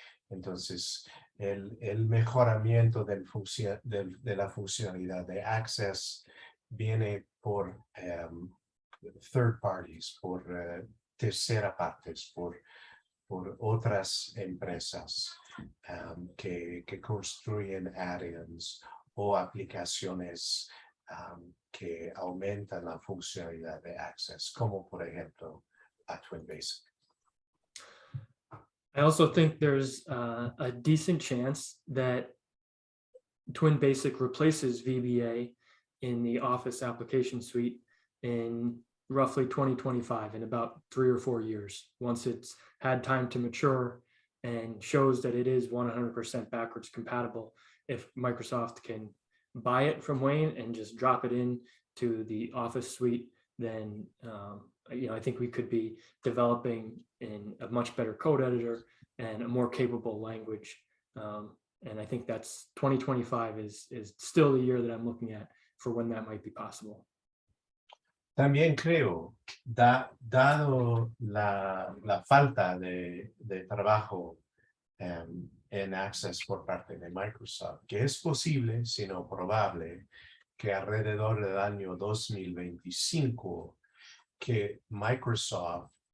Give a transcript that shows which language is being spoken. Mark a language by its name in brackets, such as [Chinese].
[Spanish] Entonces, el mejoramiento de la funcionalidad de Access viene por [English] third parties, [Spanish] por terceras partes, por otras empresas que construyen add-ins o aplicaciones que aumentan la funcionalidad de Access, como por ejemplo a TwinBasic. [English] I also think there's a decent chance that TwinBasic replaces VBA in the Office application suite in roughly 2025, in about 3 or 4 years, once it's had time to mature and shows that it is 100% backwards compatible. If Microsoft can buy it from Wayne and just drop it in to the Office suite, then I think we could be developing in a much better code editor and a more capable language. And I think that's 2025 is still the year that I'm looking at for when that might be possible. [Spanish] También creo, dado la falta de trabajo en Access por parte de Microsoft, que es posible, sino probable, que alrededor del año 2025, que Microsoft